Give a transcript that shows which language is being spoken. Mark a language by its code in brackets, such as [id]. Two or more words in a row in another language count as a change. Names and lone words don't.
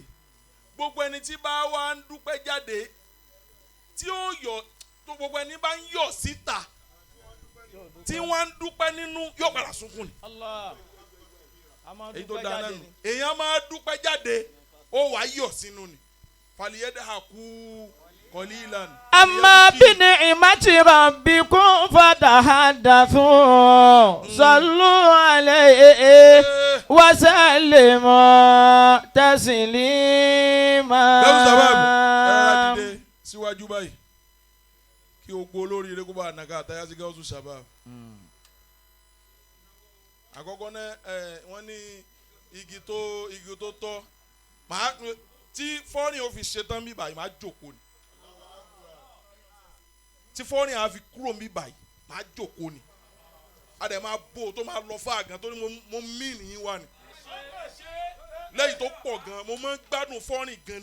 [yo] gbogbo ẹni tí bá wá ń dúpẹ́ jáde tí ó yọ̀ tó gbogbo ẹni bá ń yọ̀ síta tí wọ́n ń dúpẹ́ nínú yóò padà sunkún ni. èyí tó dáná nù èèyàn máa dúpẹ́ jáde ó wá yọ̀ sínú ni. [ar] فليضحكوا قليلا. أما بنعمة ربكم فحدثوا. صلوا عليه وسلموا تسليما. [yo] Bẹ́ẹ̀ Shabaab ẹ̀rọ dìde síwájú báyìí kí o gbó lórí ilé kó bá nàka àtàyà sí Gaothu Shabaab. àkọ́kọ́ náà wọ́n ní igi tó tọ́ tí fọ́ọ̀rìn ò fi ṣetán bí báyìí máa jókòó ni tí fọ́ọ̀rìn á fi kúrò bí báyìí máa jókòó ni a dẹ̀ máa bò tó máa lọ fáà gan tó ní mo mí nìyí wá ni lẹ́yìn tó pọ̀ gan mo máa ń gbádùn fọ́ọ̀rìn